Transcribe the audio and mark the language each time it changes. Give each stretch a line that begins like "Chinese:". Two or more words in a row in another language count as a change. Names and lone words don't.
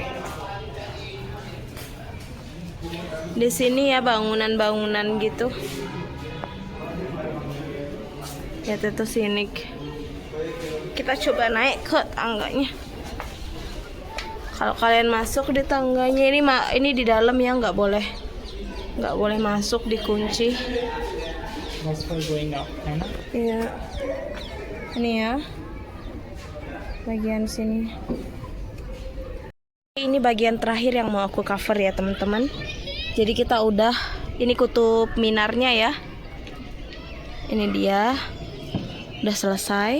Indonesian: Di sini ya bangunan-bangunan gitu. Ya itu sini. Kita coba naik ke tangganya. Kalau kalian masuk di tangganya ini di dalam ya, nggak boleh masuk, dikunci.
English: That's for going up,
Hindi: है ना?
Indonesian: Iya. Ini ya. Bagian sini. Ini bagian terakhir yang mau aku cover ya, teman-teman. Jadi kita ini kutub minarnya ya. Ini dia. Udah selesai.